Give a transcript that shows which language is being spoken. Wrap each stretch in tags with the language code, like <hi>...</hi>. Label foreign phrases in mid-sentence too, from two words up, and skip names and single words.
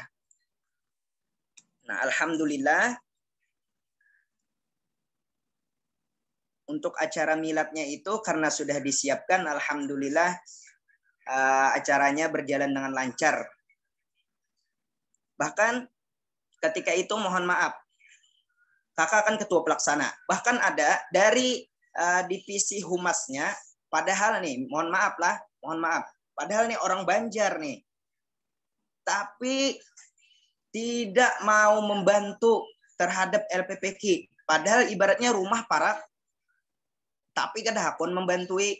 <id>Nah, alhamdulillah untuk acara miladnya itu karena sudah disiapkan, alhamdulillah acaranya berjalan dengan lancar. Bahkan ketika itu mohon maaf, kakak kan ketua pelaksana. Bahkan ada dari divisi humasnya, padahal nih, mohon maaf, padahal nih orang Banjar nih, tapi tidak mau membantu terhadap LPPK.</id> <bjn>Padahal ibaratnya rumah para, tapi kada hakun membantui.</bjn>